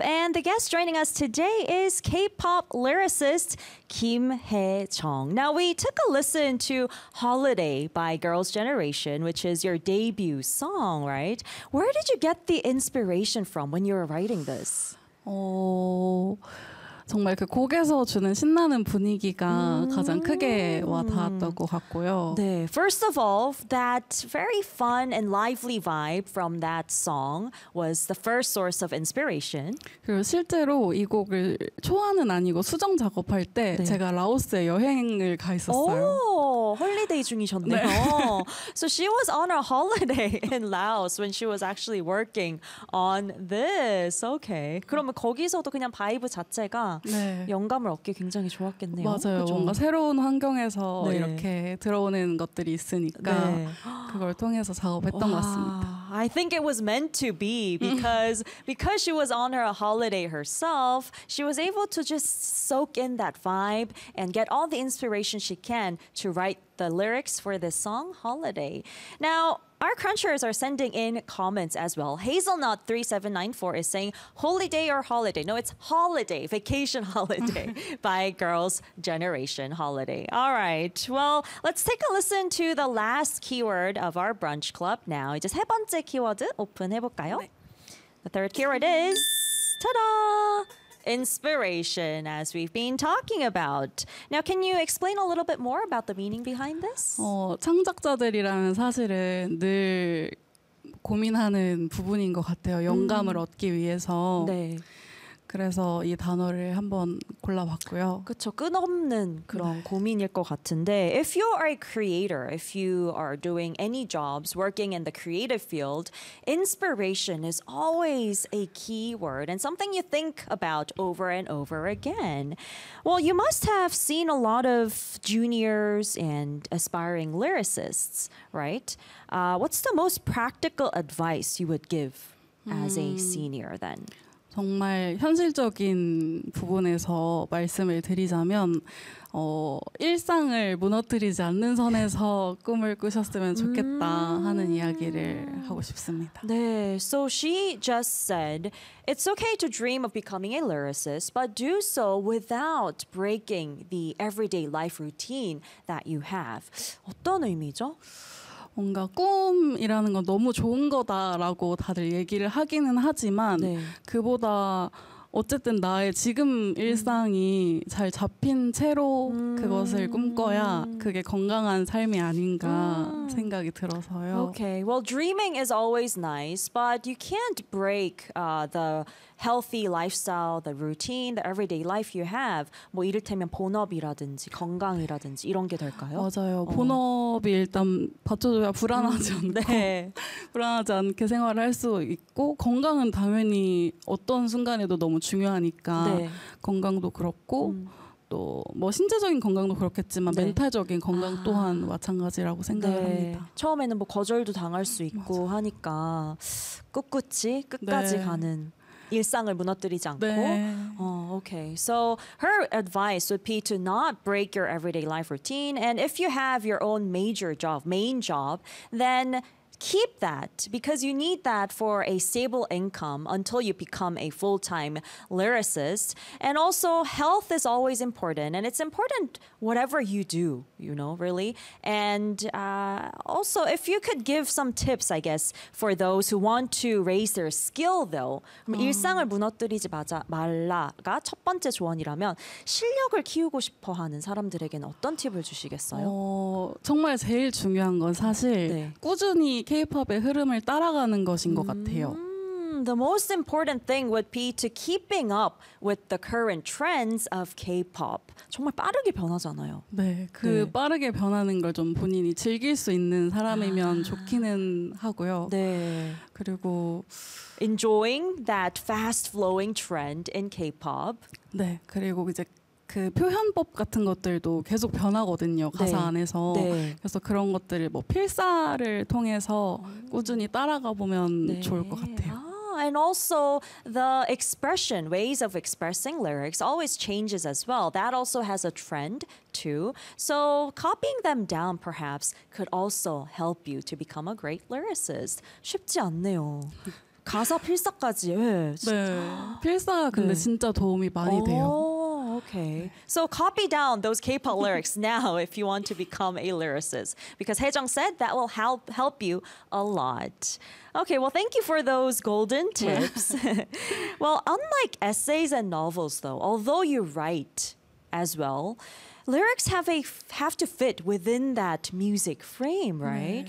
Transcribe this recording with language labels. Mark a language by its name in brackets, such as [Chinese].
[English] And the guest joining us today is K-pop lyricist Kim Hae-chung. Now, we took a listen to Holiday by Girls' Generation, which is your debut song, right? Where did you get the inspiration from when you were writing this? [Korean] 정말 그 곡에서 주는 신나는 분위기가 가장 크게 와닿았던 것 같고요. 네, [English] first of all, that very fun and lively vibe from that song was the first source of inspiration. [Korean] 그리고 실제로 이 곡을 초안은 아니고 수정 작업할 때 네. 제가 라오스에 여행을 가 있었어요. 오, 홀리데이 중이셨네요. 네. [English] So she was on a holiday in Laos when she was actually working on this. Okay. [Korean] 그러면 거기서도 그냥 바이브 자체가 네. 영감을 얻기 굉장히 좋았겠네요. 맞아요. 그쵸? 뭔가 새로운 환경에서 네. 이렇게 들어오는 것들이 있으니까 네. 그걸 통해서 작업했던 것 같습니다. [English] I think it was meant to be because she was on her holiday herself, she was able to just soak in that vibe and get all the inspiration she can to write the lyrics for this song, Holiday. Now, our crunchers are sending in comments as well. Hazelnut3794 is saying, Holiday or Holiday? No, it's Holiday, Vacation Holiday by Girls' Generation Holiday. All right. Well, let's take a listen to the last keyword of our brunch club now. [Korean] 이제 세 번째 키워드 오픈해볼까요? 네. [English] The third keyword is, ta-da! Inspiration, as we've been talking about. Now, can you explain a little bit more about the meaning behind this? [Korean] 창작자들이라면 사실은 늘 고민하는 부분인 것 같아요. 영감을 얻기 위해서. 네. 그래서 이 단어를 한번 골라봤고요. 그렇죠. 끊없는 그런 네. 고민일 것 같은데 [English] If you are a creator, if you are doing any jobs, working in the creative field, inspiration is always a key word and something you think about over and over again. Well, you must have seen a lot of juniors and aspiring lyricists, right? What's the most practical advice you would give as a senior then? [Korean] 정말 현실적인 부분에서 말씀을 드리자면 일상을 무너뜨리지 않는 선에서 꿈을 꾸셨으면 좋겠다 하는 이야기를 하고 싶습니다. 네, [English] so she just said it's okay to dream of becoming a lyricist, but do so without breaking the everyday life routine that you have. [Korean] 어떤 의미죠? 뭔가 꿈이라는 건 너무 좋은 거다라고 다들 얘기를 하기는 하지만 네. 그보다 어쨌든 나의 지금 일상이 잘 잡힌 채로 그것을 꿈꿔야 그게 건강한 삶이 아닌가 생각이 들어서요. [English] Okay, well, dreaming is always nice, but you can't break the healthy lifestyle, the routine, the everyday life you have. [Korean] 뭐 이를테면 본업이라든지 건강이라든지 이런 게 될까요? 맞아요. 본업이 일단 받쳐줘야 불안하지 않고 네. 불안하지 않게 생활을 할 수 있고 건강은 당연히 어떤 순간에도 너무 중요하니까 네. 건강도 그렇고 또 뭐 신체적인 건강도 그렇겠지만 네. 멘탈적인 건강 또한 마찬가지라고 생각합니다. 네. 처음에는 뭐 거절도 당할 수 있고 맞아요. 하니까 꿋꿋이 끝까지 네. 가는 일상을 무너뜨리지 않고 네. [English] Okay. So her advice would be to not break your everyday life routine and if you have your own major job, main job, then keep that because you need that for a stable income until you become a full-time lyricist. And also, health is always important, and it's important whatever you do, you know, really. And also, if you could give some tips, I guess, for those who want to raise their skill, though. [Korean] 일상을 무너뜨리지 말라가 첫 번째 조언이라면 실력을 키우고 싶어 하는 사람들에게는 어떤 팁을 주시겠어요? 정말 제일 중요한 건 사실 네. 꾸준히 K-pop의 흐름을 따라가는 것인 것 같아요. [English] The most important thing would be to keeping up with the current trends of K-pop. [Korean] 정말 빠르게 변하잖아요. 네, 그 네. 빠르게 변하는 걸 좀 본인이 즐길 수 있는 사람이면 좋기는 하고요. 네. 그리고 [English] enjoying that fast-flowing trend in K-pop. [Korean] 네, 그리고 이제 그 표현법 같은 것들도 계속 변하거든요. 가사 네. 안에서. 네. 그래서 그런 것들을 뭐 필사를 통해서 꾸준히 따라가 보면 네. 좋을 것 같아요. 아, [English] And also the expression, ways of expressing lyrics always changes as well. That also has a trend too. So copying them down perhaps could also help you to become a great lyricist. [Korean] 쉽지 않네요. 가사 필사까지. 네, 진짜. 네, 필사가 근데 네. 진짜 도움이 많이 오, 돼요. [English] Okay. So copy down those K-pop lyrics now if you want to become a lyricist. Because Haejeong said that will help you a lot. Okay, well, thank you for those golden tips. Well, unlike essays and novels, though, although you write as well, lyrics have to fit within that music frame, right?